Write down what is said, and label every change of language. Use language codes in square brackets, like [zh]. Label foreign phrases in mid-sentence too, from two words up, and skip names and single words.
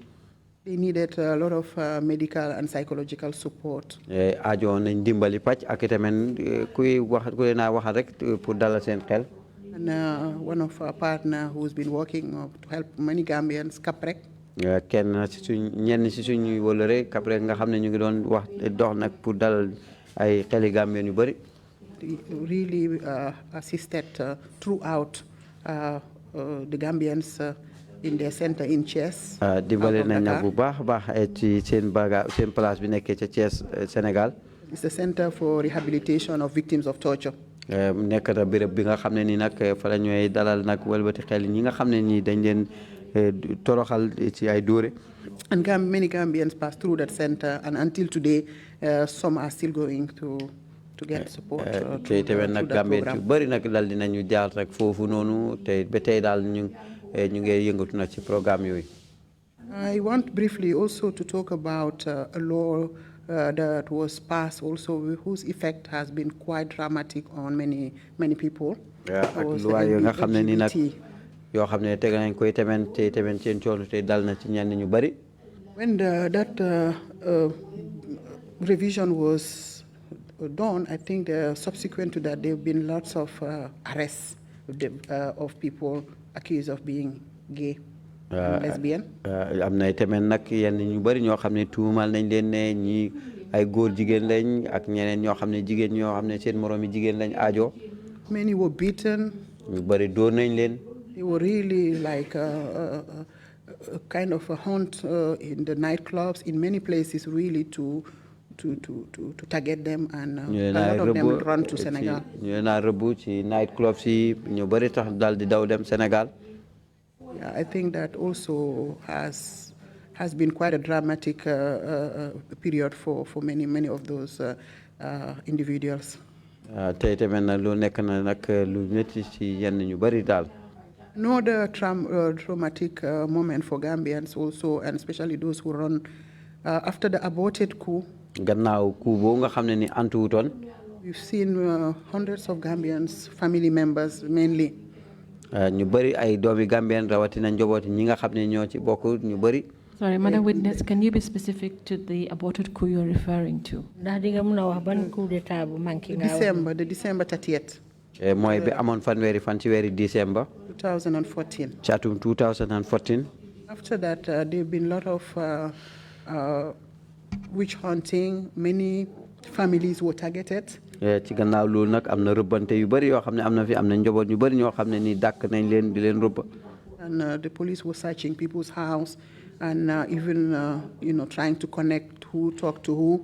[en] They needed a lot of medical and psychological support. [wo] aajo nañ dimbali pàcc ak itamit kuy wax ku leen a waxal rek pour dalal seen xel. [en] And one of our partners who's been working to help many Gambians, Kaprek. [wo] kenn ci suñ ñenn ci suñuy wóllare Kaprek nga xam ne ñu ngi doon wax dox nag pour dalal ay xeli Gambien yu bëri. [en] Really assisted throughout the Gambians in their center in Thiès. [wo] dimbale nañ nag bu baax a baax ci seen place bi nekkee ca Thiès Sénégal. [en] It's the Center for Rehabilitation of Victims of Torture. [wo] nekk na béréb bi nga xam ne nii nag fa la ñooy dalal nag wëlbati xel ñi nga xam ne nii dañ leen toroxal ci ay dóore. [en] And many Gambians passed through that center, and until today, some are still going to get support. [wo] te tamit nag Gambien yu bëri nag dal dinañu jaar rek foofu noonu te ba tey daal ñu ngi yëngatu nag ci programme yooyu. [en] I want briefly also to talk about a law that was passed also, whose effect has been quite dramatic on many people. [wo] ak loi yoo nga xam ne ni nag yoo xam ne teg nañ koy tamit seen coono te dal na ci ñenn ñu bëri. [en] When that revision was done, I think subsequent to that, there have been lots of arrests of people accused of being gay and lesbian. [wo] am na tamit nag yenn ñu bëri ñoo xam ne tuumal nañ leen ne ñi ay góor jigéen lañ ak ñeneen ñoo xam ne jigéen ñoo xam ne seen moroomi jigéen lañ aajo. [en] Many were beaten. [wo] ñu bëri dóor nañ leen. [en] They were really like a kind of a hunt in the nightclubs in many places, really to target them, and a lot of them run to Senegal. [wo] ñu leen a rëbb ci nightclubs yi ñu bëri tax daal di daw dem Sénégal. [en] Yeah, I think that also has been quite a dramatic period for many of those individuals. [wo] tey tamit nag lu nekk na nag lu métti ci yenn ñu bëri daal. [en] Another traumatic moment for Gambians also, and especially those who run after the aborted coup. [wo] gannaaw coup boobu nga xam ne ni antuwutoon. [en] We've seen hundreds of Gambians, family members mainly. [wo] ñu bëri ay doomi Gambien rawatina njabooti ñi nga xam ne ñoo ci bokk ñu bëri. [en] Sorry, Madam Witness, can you be specific to the aborted coup you're referring to? [wo] ndax di nga mën a wax ban [fr] coup d'état [wo] bu manqué nga wax. [en] The December 30th. [wo] mooy bi amoon fanweeri fan ci weeri décembre. [en] 2014. [wo] ci atum 2014. [en] After that, there have been a lot of witch hunting. Many families were targeted. [wo] ci gannaaw loolu nag am na rëbbante yu bëri yoo xam ne am na fi am na njaboot ñu bëri ñoo xam ne ni dàkk nañ leen di leen rëbb. [en] And the police were searching people's house and even trying to connect who talked to who.